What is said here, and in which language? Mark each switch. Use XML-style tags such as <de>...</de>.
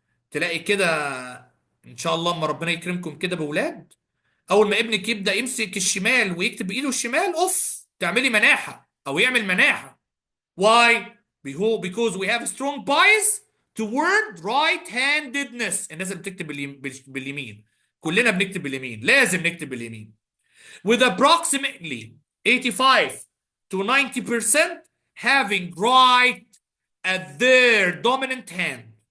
<ar>تلاقي كده ان شاء الله اما ربنا يكرمكم كده بولاد، اول ما ابنك يبدا يمسك الشمال ويكتب بايده الشمال تعملي مناحه او يعمل مناحه.</ar> <en>Why? Because we have a strong bias toward right-handedness.</en> <ar>الناس اللي بتكتب باليمين، كلنا بنكتب باليمين، لازم نكتب باليمين.</ar> <en>With approximately 85 to 90% having right at their dominant hand.</en>